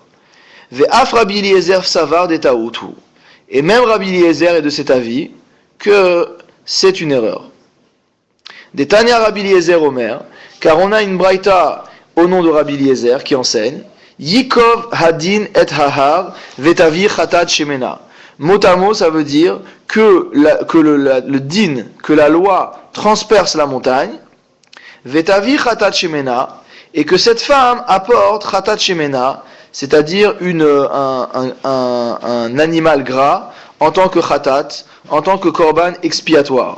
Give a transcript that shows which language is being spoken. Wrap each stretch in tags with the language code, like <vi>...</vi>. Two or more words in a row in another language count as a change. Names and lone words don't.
<arc>ואף רבי אליעזר סבר דטעותו.</arc> <fr>Et même Rabbi Eliezer est de cet avis que c'est une erreur.</fr> <arc>דתניא רבי אליעזר אומר,</arc> <fr>car on a une braïta au nom de Rabbi Eliezer qui enseigne</fr> <he>יקוב הדין את ההר ותביא חטאת שמנה.</he> <fr>Mot à mot, ça veut dire que le din, que la loi transperce la montagne,</fr> <he>ותביא חטאת שמנה,</he> <fr>et que cette femme apporte chatat shemena, c'est-à-dire un animal gras en tant que chatat, en tant que korban expiatoire.</fr>